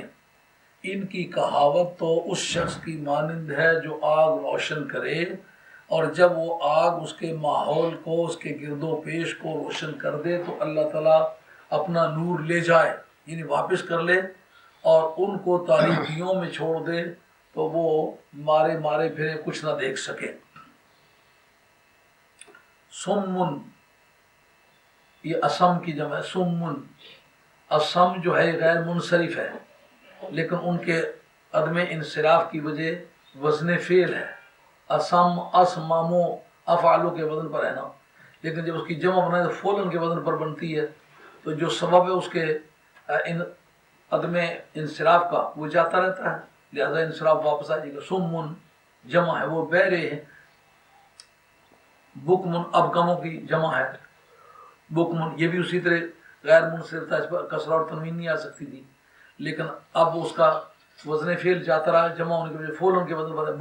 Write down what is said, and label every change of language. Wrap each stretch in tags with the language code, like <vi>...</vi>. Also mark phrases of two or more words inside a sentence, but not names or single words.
<ur>ان کی کہاوت تو اس شخص کی مانند ہے جو آگ روشن کرے، اور جب وہ آگ اس کے ماحول کو، اس کے گرد و پیش کو روشن کر دے تو اللہ تعالیٰ اپنا نور لے جائے، یعنی واپس کر لے، اور ان کو تاریکیوں میں چھوڑ دے تو وہ مارے پھرے کچھ نہ دیکھ سکے. سمن، یہ اسم کی جمع ہے. سمن، اسم جو ہے غیر منصرف ہے، لیکن ان کے عدم انصراف کی وجہ وزن فعل ہے. اسم، اسممو، افعالو کے وزن پر ہے نا، لیکن جب اس کی جمع بنائے تو فعلن کے وزن پر بنتی ہے. تو جو سبب ہے اس کے عدم انصراف کا وہ جاتا رہتا ہے، لہذا انصراف واپس آ جائے گا. سمن جمع ہے، وہ بہرے ہیں. بکمن، ابکموں کی جمع ہے بکمن، یہ بھی اسی طرح غیر منصرف تھا، اس پر کسرہ اور تنوین نہیں آ سکتی تھی، لیکن اب اس کا وزن فعل جاتا رہا، جمع ہونے کی وجہ فعل کے وزن پر ہے.</ur>